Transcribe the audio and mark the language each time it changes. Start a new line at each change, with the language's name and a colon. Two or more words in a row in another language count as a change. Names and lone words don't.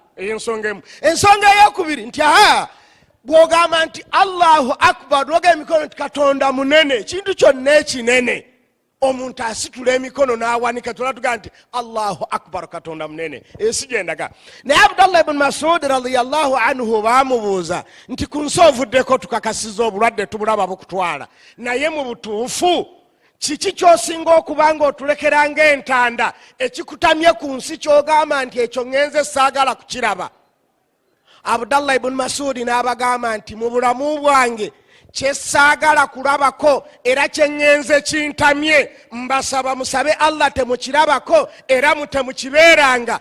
Ganda: Ey'ensonga emu. Ensonga ey'okubiri nti bw'ogamba nti
Arabic: Allahu akbar,
Ganda: lwoga emikono nti Katonda munene, ekintu kyonna ekinene, omuntu asitula emikono n'awanika, tulatugamba nti
Arabic: Allahu akbar,
Ganda: Katonda munene. Ensi gyendaga. Naye Abdallah ibn Mas'ud
Arabic: radiyallahu anhu
Ganda: baamubuuza nti ku nsi ovuddeko tukakasiza obulwadde tubulaba bukutwala, naye mu butuufu kiki kyosinga okubanga otulekera ng'entanda ekikutamye ku nsi kyogamba nti ekyo ngenze saagala kukiraba? Abdallah ibn Masudi n'abagamba nti mu bulamu bwange kyesaagala kulabako era kyengenze kintamye, mbasaba musabe Allah temukirabako era mutemukibeeranga.